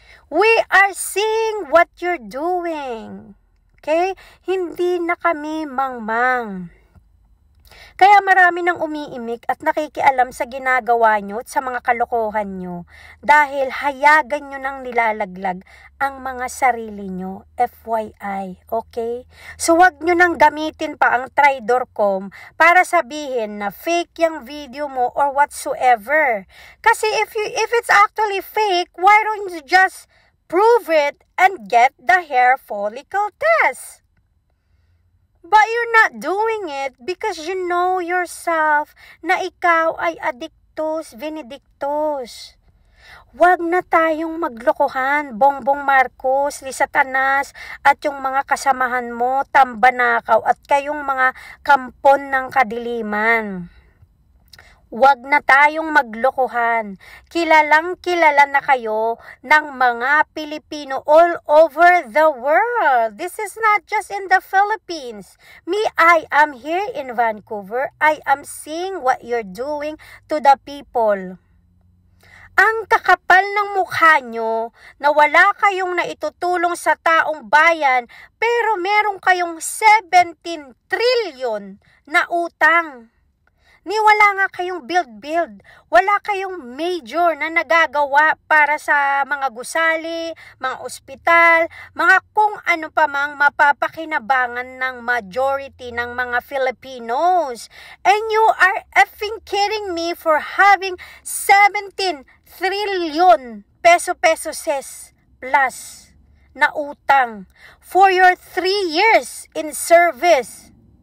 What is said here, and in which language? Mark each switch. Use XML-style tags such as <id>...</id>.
<en>We are seeing what you're doing.</en> <tl>Okay? Hindi na kami mangmang. Kaya marami nang umiimik at nakikialam sa ginagawa nyo at sa mga kalokohan nyo dahil hayagan nyo nang nilalaglag ang mga sarili nyo. FYI, okay? So wag nyo nang gamitin pa ang Tridor.com para sabihin na fake yung video mo or whatsoever.</tl> <en>Kasi if it's actually fake, why don't you just prove it and get the hair follicle test? But you're not doing it because you know yourself</en> <tl>na ikaw ay</tl> <en>addictus vinidictus.</en> <tl>Huwag na tayong maglokohan, Bongbong Marcos, Lisa Tanas, at yung mga kasamahan mo, Tambanakaw, at kayong mga kampon ng kadiliman. Huwag na tayong maglokohan. Kilalang kilala na kayo ng mga Pilipino</tl> <en>all over the world. This is not just in the Philippines. Me, I am here in Vancouver. I am seeing what you're doing to the people.</en> <tl>Ang kakapal ng mukha nyo na wala kayong naitutulong sa taong bayan pero meron kayong 17 trillion na utang. Ni wala nga kayong build. Wala kayong major na nagagawa para sa mga gusali, mga ospital, mga kung ano pa mang mapapakinabangan ng majority ng mga Filipinos.</tl> <en>And you are effing kidding me for having 17 trillion pesos plus</en> <tl>na utang</tl> <en>for your 3 years in service.</en>